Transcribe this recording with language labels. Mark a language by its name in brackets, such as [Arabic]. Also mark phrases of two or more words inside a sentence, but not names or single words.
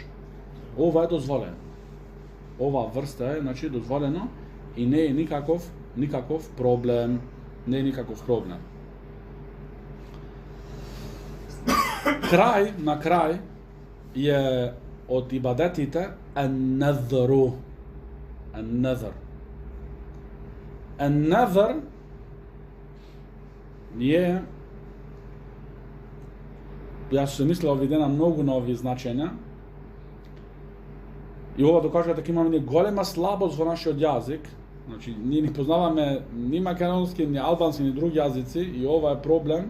[Macedonian] Ова е дозволено. Ова врста е, значи, дозволено и не е никаков проблем. Не е никаков проблем. На крај е од ибадетите ан-назру. Ан-назр. Ан-назр е, јас се мислел овие дена многу нови значења. И ова докажува дека имаме голема слабост во нашиот јазик. Значи, ние не познаваме ни македонски, ни албански, ни други јазици и ова е проблем.